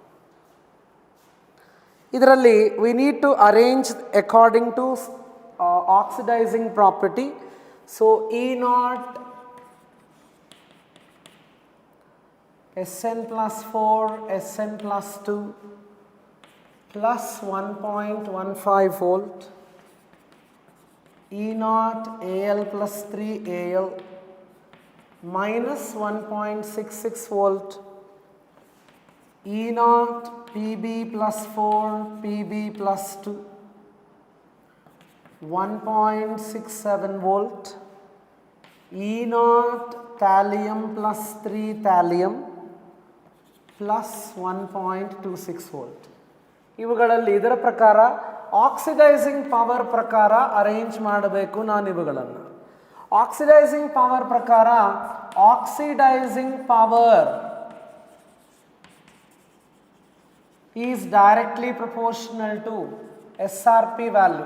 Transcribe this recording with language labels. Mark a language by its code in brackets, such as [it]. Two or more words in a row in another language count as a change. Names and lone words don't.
[en] ಇದರಲ್ಲಿ we need to arrange according to oxidising property. so E0 Sn+4 Sn+2 plus 1.15 volt, E0 Al+3 Al minus 1.66 volt, E0 Pb+4 Pb+2 1.67 volt, E0 thallium+3 thallium plus 1.26 volt. [kn] ಇವುಗಳಲ್ಲಿ ಇದರ ಪ್ರಕಾರ [en] oxidising power [kn] ಪ್ರಕಾರ ಅರೇಂಜ್ ಮಾಡಬೇಕು ನಾನು ಇವುಗಳನ್ನು. [en] oxidising power ಪ್ರಕಾರ oxidising power is directly proportional to SRP value.